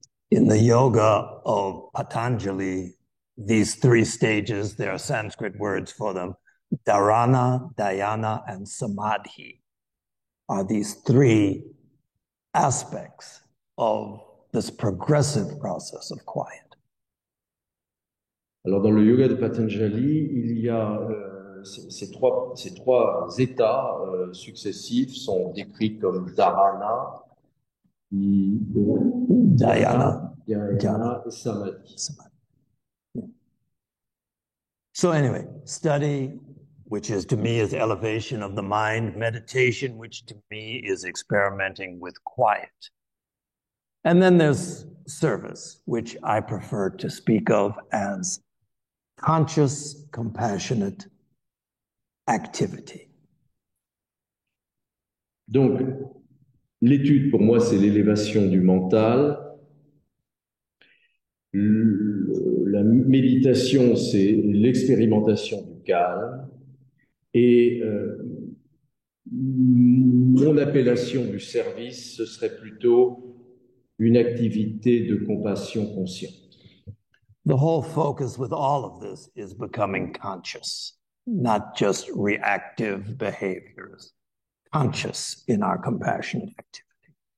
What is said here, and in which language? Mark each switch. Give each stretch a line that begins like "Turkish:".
English: In the yoga of Patanjali, these three stages, there are Sanskrit words for them. Dharana, dhyana, and samadhi are these three aspects of this progressive process of quiet.
French: Alors dans le yoga de Patanjali, il y a ces trois états successifs sont décrits comme dharana, dhyana et samadhi.
English: So anyway, study, which is to me is elevation of the mind, meditation, which to me is experimenting with quiet. And then there's service, which I prefer to speak of as conscious, compassionate activity.
French: Donc, l'étude pour moi, c'est l'élévation du mental. La méditation, c'est l'expérimentation du calme. Et mon appellation du service, ce serait plutôt une activité de compassion consciente.
English: The whole focus with all of this is becoming conscious, not just reactive behaviors, conscious in our compassionate activity.